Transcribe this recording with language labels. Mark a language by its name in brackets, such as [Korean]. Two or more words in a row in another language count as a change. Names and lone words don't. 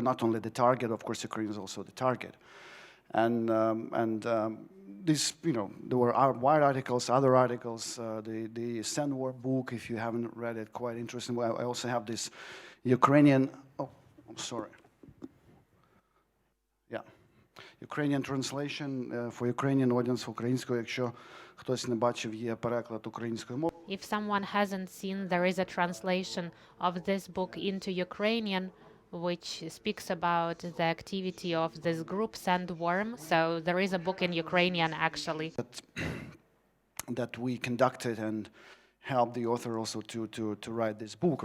[English] Not only the target, of course, Ukraine is also the target. And this, there were wide articles, other articles, the Sand War book, if you haven't read it, quite interesting. I also have this Ukrainian, Ukrainian translation for Ukrainian audience [Ukrainian] українською, якщо хтось не бачив, є переклад українською мовою. [English] If someone hasn't seen, there is a translation of this book into Ukrainian, which speaks about the activity of this group Sandworm. So there is a book in Ukrainian, actually. That we conducted and helped the author also to write this book.